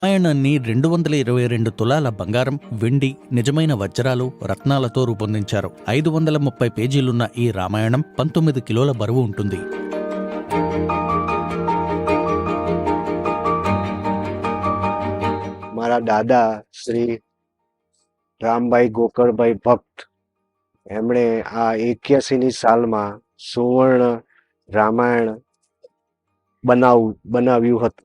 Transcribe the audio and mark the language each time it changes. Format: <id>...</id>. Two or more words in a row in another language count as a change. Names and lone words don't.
<te>రామాయణాన్ని 222 తులాల బంగారం, వెండి, నిజమైన వజ్రాలు, రత్నాలతో రూపొందించారు. 530 పేజీలున్న ఈ రామాయణం 19 కిలోల బరువు ఉంటుంది.</te> <gu>મારા દાદા શ્રી રામભાઈ ગોકળભાઈ ભક્ત એમણે આ 81ની સાલમાં સુવર્ણ રામાયણ બનાવ્યું હતું.</gu>